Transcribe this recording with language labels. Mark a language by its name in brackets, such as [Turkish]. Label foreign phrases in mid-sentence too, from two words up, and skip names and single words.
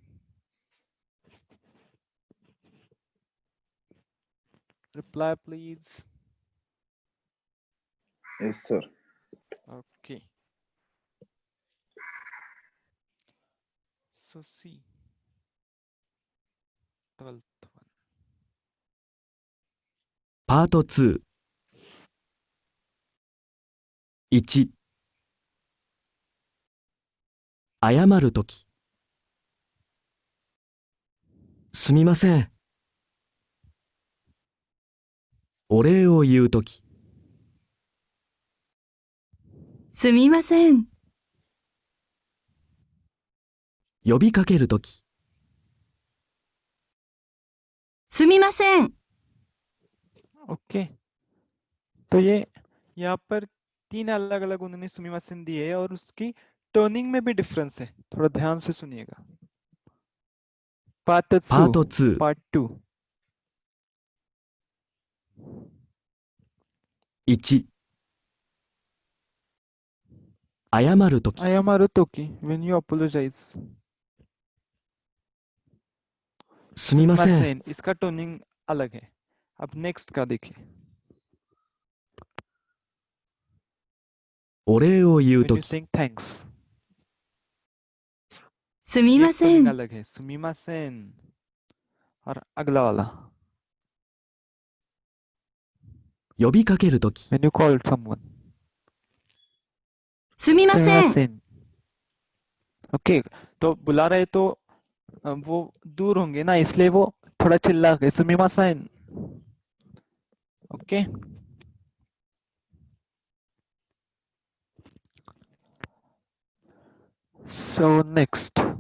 [English] Reply please. Yes, sir. Okay. So see 12th one. [Japanese] パート2。1、謝るとき。すみません。お礼を言うとき。すみません。呼びかけるとき。すみません。 [Hindi] ओके, तो ये यहाँ पर 3 अलग अलग उन्होंने सुमिमासेन दिए है और उसकी टर्निंग में भी डिफरेंस है, थोड़ा ध्यान से सुनिएगा। [Japanese] パートパート 2 2、パート 1、謝ると 2 き、謝るとき [English] when you apologize [Japanese] すみません。 [Hindi] इसका टोनिंग अलग है। अब नेक्स्ट का देखिए [Japanese] お礼を言う [English] when [Japanese] と [English] you [Japanese] き、 [English] saying thanks [Japanese] すみ [Hindi] ये [Japanese] ませ [Hindi] टोनिंग [Japanese] ん。 [Hindi] अलग है सुमिमासेन। और अगला वाला [Japanese] 呼びかけるとき、 [English] when you call someone [Japanese] すみません。 सुमिमासेन। [Hindi] ओके तो बुला रहे तो वो दूर होंगे ना इसलिए वो थोड़ा चिल्ला के सुमिमासेन। [English] okay so next